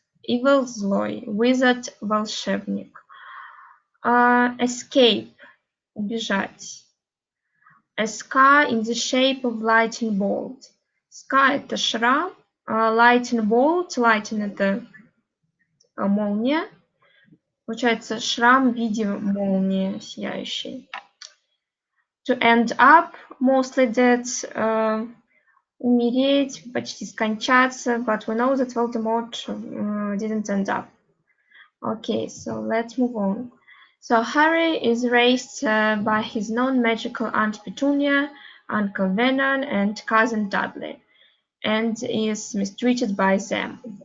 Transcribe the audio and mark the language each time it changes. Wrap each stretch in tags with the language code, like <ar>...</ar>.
<en>Evil злой, wizard волшебник. Escape убежать. A scar in the shape of lightning bolt. Scar</en> <ru>это шрам,</ru> <en>lightning bolt, lightning</en> <ru>это молния. Получается шрам в виде молнии сияющей.</ru> <en>To end up, mostly dead,</en> <ru>умереть, почти скончаться,</ru> <en>but we know that Voldemort didn't end up. Okay, so let's move on. So Harry is raised by his non-magical Aunt Petunia, Uncle Vernon, and cousin Dudley, and is mistreated by them.</en>